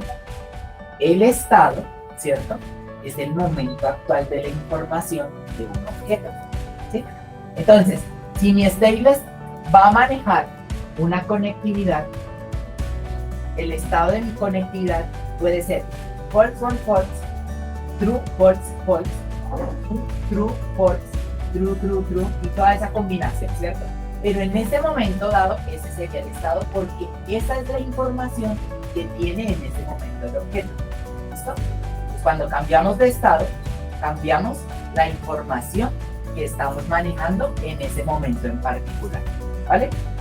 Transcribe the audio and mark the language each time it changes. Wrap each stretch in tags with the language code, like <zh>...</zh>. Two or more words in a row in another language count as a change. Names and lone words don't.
<es>El estado, ¿cierto?, es el momento actual de la información de un objeto, ¿sí? Entonces, si mi stateless va a manejar una conectividad, el estado de mi conectividad puede ser</es> <en>false, false, true, false, false, true, false, true, true, true,</en> <es>y toda esa combinación, ¿cierto? Pero en ese momento dado, ese sería el estado porque esa es la información que tiene en ese momento el objeto. ¿Listo? Cuando cambiamos de estado, cambiamos la información que estamos manejando en ese momento en particular, ¿vale?</es>